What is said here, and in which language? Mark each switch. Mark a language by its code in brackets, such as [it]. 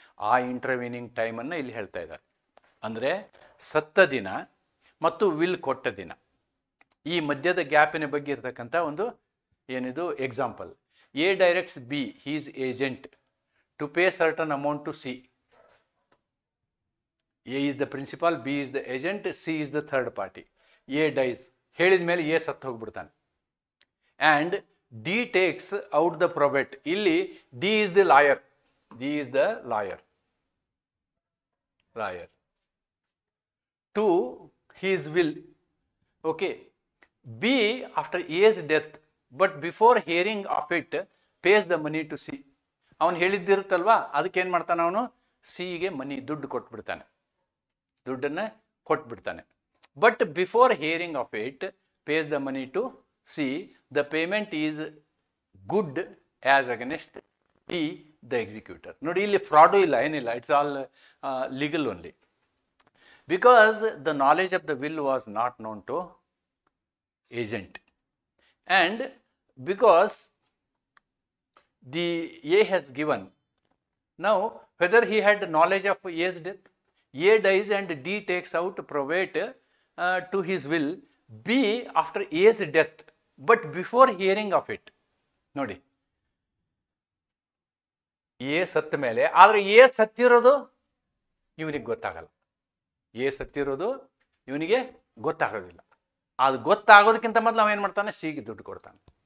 [kn] ಆ ಇಂಟರ್ವೀನಿಂಗ್ ಟೈಮನ್ನು ಇಲ್ಲಿ ಹೇಳ್ತಾ ಇದ್ದಾರೆ. ಅಂದರೆ ಸತ್ತ ದಿನ ಮತ್ತು ವಿಲ್ ಕೊಟ್ಟ ದಿನ, ಈ ಮಧ್ಯದ ಗ್ಯಾಪಿನ ಬಗ್ಗೆ ಇರತಕ್ಕಂಥ ಒಂದು ಏನಿದು example. [en] A directs B, his agent, to pay certain amount to C. A is the principal, B is the agent, C is the third party. A dies. [kn] ಹೇಳಿದ ಮೇಲೆ A ಸತ್ತು ಹೋಗ್ಬಿಡ್ತಾನೆ. [en] And D takes out the probate. [kn] ಇಲ್ಲಿ [en] D is the lawyer. D is the lawyer. To his will. Okay. B after A's death, but before hearing of it, pays the money to C. [kn] ಅವನು ಹೇಳಿದ್ದಿರುತ್ತಲ್ವಾ, ಅದಕ್ಕೆ ಏನು ಮಾಡ್ತಾನೆ ಅವನು, ಸಿಗೆ ದುಡ್ಡು ಕೊಟ್ಬಿಡ್ತಾನೆ. ದುಡ್ಡನ್ನು ಕೊಟ್ಬಿಡ್ತಾನೆ. [en] But before hearing of it pays the money to C. The payment is good as against the the executor. [kn] ನೋಡಿ, ಇಲ್ಲಿ ಫ್ರಾಡು ಇಲ್ಲ, ಏನಿಲ್ಲ. [en] It's all legal only. Because the knowledge of the will was not known to agent, and because the A has given. Now whether he had knowledge of A's death, A dies and D takes out probate to his will. B after A's death, but before hearing of it. [kn] ನೋಡಿ, A ಸತ್ತ ಮೇಲೆ, ಆದರೆ A ಸತ್ತಿರೋದು ಇವನಿಗೆ ಗೊತ್ತಾಗಲ್ಲ. A ಸತ್ತಿರೋದು ಇವನಿಗೆ ಗೊತ್ತಾಗೋದಿಲ್ಲ. ಅದು ಗೊತ್ತಾಗೋದಕ್ಕಿಂತ ಮೊದಲು ಅವನೇನು ಮಾಡ್ತಾನೆ, ಸಿಗೆ ದುಡ್ಡು ಕೊಡ್ತಾನೆ.